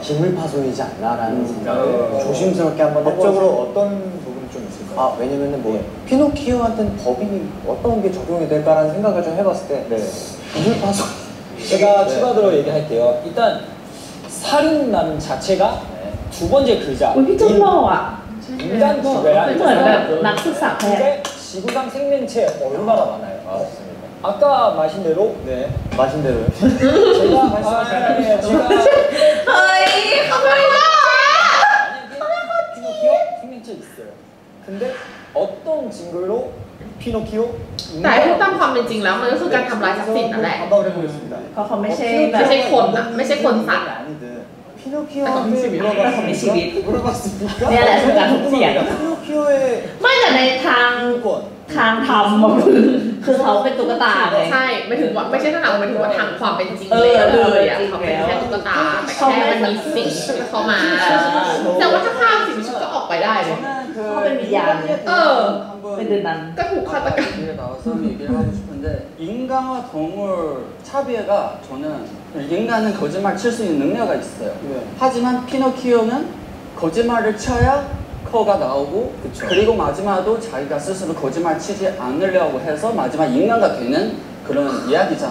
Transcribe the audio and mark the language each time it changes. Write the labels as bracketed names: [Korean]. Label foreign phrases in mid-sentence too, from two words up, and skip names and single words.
[Korean] 기물 파손이지 않나라는 생각을 조심스럽게 한번 법적으로 어떤 부분이 좀 있을까요? 왜냐면은 피노키오한테는 법이 어떤 게 적용이 될까라는 생각을 좀 해봤을 때 기물 파손 제가 추가로 얘기할게요. 일단 살인남 자체가 두 번째 글자 [Thai] อุ้ยพี่จุ๊บหล่ออ่ะ [Korean] 인간 [Thai] เหมือน [Korean] 죽여야 [Thai] แบบนักศึกษาแพทย์ [Korean] 근데 지구상 생명체 얼마나 많아요? 맞습니다. 아까 마신 대로 마신 대로요. 제가 [Thai] เฮ้ยเขาไม่ได้ [Korean] 만약에 피노키오 생명체 있어요. 근데 어떤 증거로 피노키오 [Thai] แต่พูดตามความเป็นจริงแล้วมันก็คือการทำลายทรัพย์สินนั่นแหละ [Korean] 한번 해보겠습니다. [Thai] เพราะเขาไม่ใช่แบ ไม่ บ ใช่คนอะไม่ใช่คนสัตว์ [Korean] 아니든 피노키오한테 물어봤습니까? [Thai] เนี่ยแหละคือการถกเถียง [Korean] 피노키오의 [Thai] ไม่แต่ในทาง [Korean] 인권 [Thai] ทางธรรมอะคือเขาเป็นตุ๊กตาไง ใช่ไม่ถึงว่าไม่ใช่ทางหมายถึงว่าทางความเป็นจริงเลยอะเขาเป็นแค่ตุ๊กตาแต่แค่มันมีสิ่งมีชีวิตเข้ามา แต่ว่าถ้าฆ่าสิ่งมีชีวิตก็ออกไปได้เลย เขาเป็นวิญญาณเนี่ย เป็นเดือนนั้น ก็ถูกฆาตกรรม [Korean] 여기에 나와서 얘기를 하고 싶은데 인간과 동물 차별가 저는 인간은 거짓말 칠 수 있는 능력이 있어요. 하지만 피노키오는 거짓말을 쳐야 커가 나오고 그리고 마지막도 자기가 스스로 거짓말 치지 않으려고 해서 마지막 인간가 되는 그런 이야기잖아요.